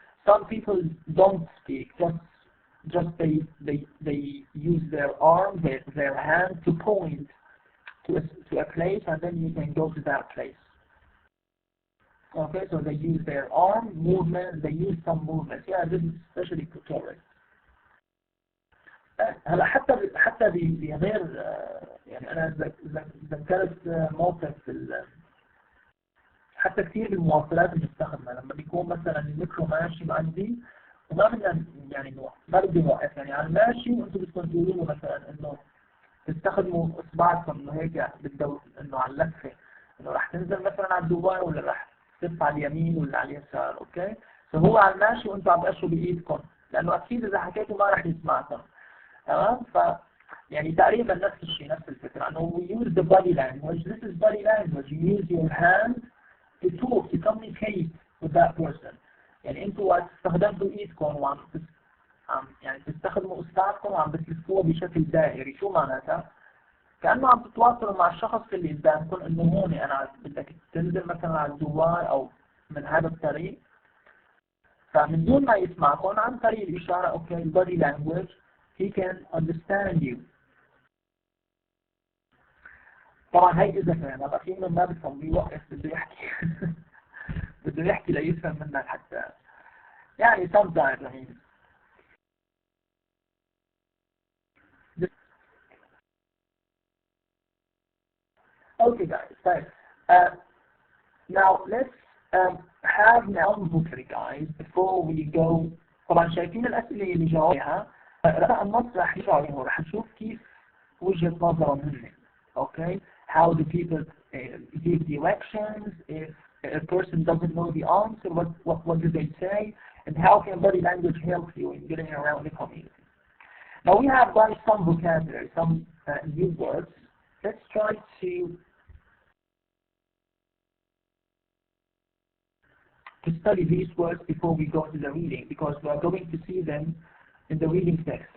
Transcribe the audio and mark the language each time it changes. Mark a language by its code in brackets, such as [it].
[en] Some people don't speak, just they use their arm, their hand to point to a place, and then you can go to that place. Okay, so they use their arm movement, they use some movement. Yeah, this is especially for tourists. [ar] هلا حتى بغير يعني انا ذكرت موقف حتى كثير بالمواصلات بنستخدمها لما بيكون مثلا المترو ماشي عندي وما بدنا يعني ما بدي اوقف يعني على الماشي وانتم بدكم تقولوا له مثلا انه تستخدموا اصبعكم انه هيك بالدور انه على اللفه انه راح تنزل مثلا على الدوار ولا راح تلف على اليمين ولا على اليسار. اوكي، فهو على الماشي وانتم عم تقشوا بايدكم لانه اكيد اذا حكيتوا ما راح يسمعكم. تمام؟ ف يعني تقريبا نفس الشيء نفس الفكره انه we use the body language. [en] This is body language. You use your hand to talk, to communicate with that person. [ar] يعني انتوا استخدمتوا ايدكم وعم يعني تستخدموا اصبعكم وعم بتلفوها بشكل دائري. شو معناتها؟ كأنه عم تتواصلوا مع الشخص اللي قدامكم انه هون انا بدك تنزل مثلا على الدوار او من هذا الطريق، فمن دون ما يسمعكم عن طريق الاشاره اوكي body language he can understand you. طبعا هي اذا كان هذا في من ما بفهم بيوقف بده يحكي بده يحكي ليفهم منك حتى يعني sometimes I mean. [en] Okay guys, so now let's have now vocabulary guys before we go. [ar] طبعا شايفين الأسئلة اللي جاوبها رح النص رح يرجع عليهم ورح نشوف كيف وجهة نظرهم هن. [en] Okay, how do people give directions if a person doesn't know the answer? What do they say? And how can body language help you in getting around the community? Now we have got some vocabulary, some new words. Let's try to study these words before we go to the reading, because we are going to see them in the reading text.